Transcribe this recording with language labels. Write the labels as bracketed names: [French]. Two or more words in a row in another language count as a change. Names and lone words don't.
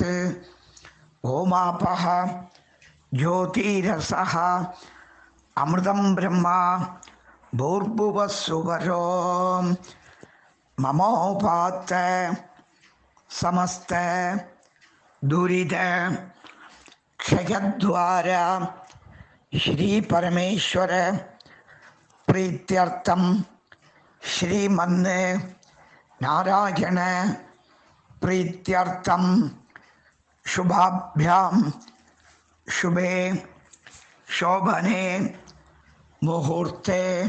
[Sanskrit] ओमापः ज्योतिरसः अमृतं ब्रह्म भूर्भुवस्सुवरो. ममोपात्त समस्त दुरित क्षयद्वारा श्री परमेश्वर प्रीत्यर्थं श्रीमन् नारायण प्रीत्यर्थं शुभाभ्याम शुभे शोभने मुहूर्ते